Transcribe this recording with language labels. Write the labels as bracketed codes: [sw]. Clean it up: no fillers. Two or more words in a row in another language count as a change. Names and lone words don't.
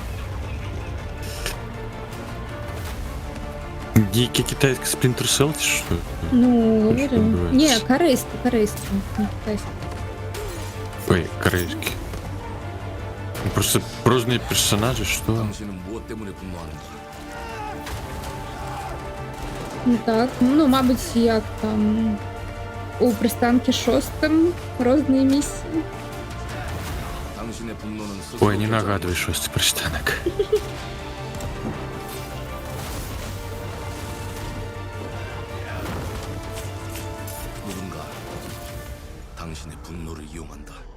[ru] Дикий китайский Splinter Cell, что? Ну, говорю. Не, корейский, не китайский. Ой, корейский. Просто разные персонажи, что? [ko] 당신은 무엇 때문에 분노하는지. [uk] Ну так, ну, мабуть, як там у пристанки 6 розні місії. [ko] 당신의 분노는 스스로 [ru] Ой, не нагадывай, что это пристанок. [ko] 누군가 당신의 분노를 이용한다.